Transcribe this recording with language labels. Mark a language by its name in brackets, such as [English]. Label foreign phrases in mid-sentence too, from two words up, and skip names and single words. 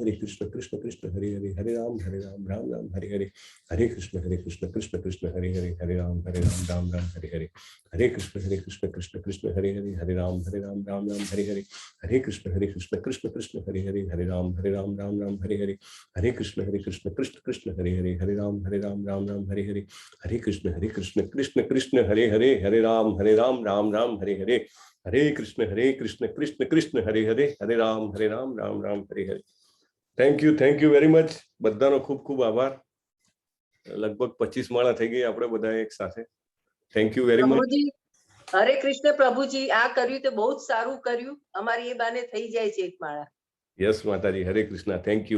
[Sanskrit] कृष्ण कृष्ण हरे हरे, हरे राम राम हरे हरे, हरे कृष्ण कृष्ण कृष्ण हरे हरे, हरे राम राम हरे हरे, हरे कृष्ण कृष्ण कृष्ण हरे हरे, हरे राम राम हरे हरे, हरे कृष्ण कृष्ण कृष्ण हरे हरे, हरे राम राम हरे हरे, हरे कृष्ण कृष्ण कृष्ण हरे हरे, हरे राम राम हरे हरे, हरे कृष्ण कृष्ण कृष्ण हरे हरे, हरे राम राम हरे हरे, हरे कृष्ण कृष्ण कृष्ण हरे हरे, हरे राम राम हरे हरे. [English] thank you very much. [Gujarati] બધાનો ખૂબ ખૂબ આભાર. લગભગ 25 માળા થઈ ગઈ આપણે બધા એક સાથે. [English] thank you very much. [Gujarati] હરે કૃષ્ણ પ્રભુજી, આ કર્યું તો બહુ જ સારું કર્યું. અમારી એ બાને થઈ જાય છે એક માળા. યસ માતાજી, હરે કૃષ્ણ. [English] thank you.